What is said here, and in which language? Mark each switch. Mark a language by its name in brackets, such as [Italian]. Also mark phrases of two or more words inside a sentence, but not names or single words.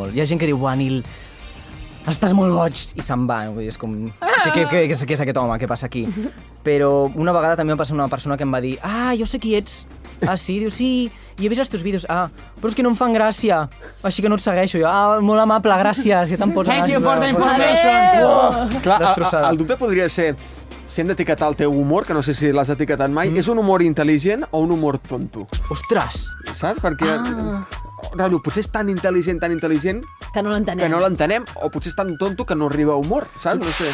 [Catalan] Hi ha gent que diu, Nil, estàs molt boig, i se'n va. Vull dir, és com, què és aquest home? Què passa aquí? Però una vegada també em passa una persona que em va dir, jo sé qui ets. Ah, sí? Diu, sí, i he vist els teus vídeos. Però és que no em fan gràcia, així que no et segueixo. Jo, molt amable, gràcies, ja te'n pots anar. [English] Thank you for the information. [Catalan] Clar, el dubte podria ser, si hem d'etiquetar el teu humor, que no sé si l'has etiquetat mai, és un humor intel·ligent o un humor tonto? Ostres! Saps? Perquè, rotllo, potser és tan intel·ligent, que no l'entenem. Que no l'entenem, o potser és tan tonto que no arriba a humor, saps? No sé.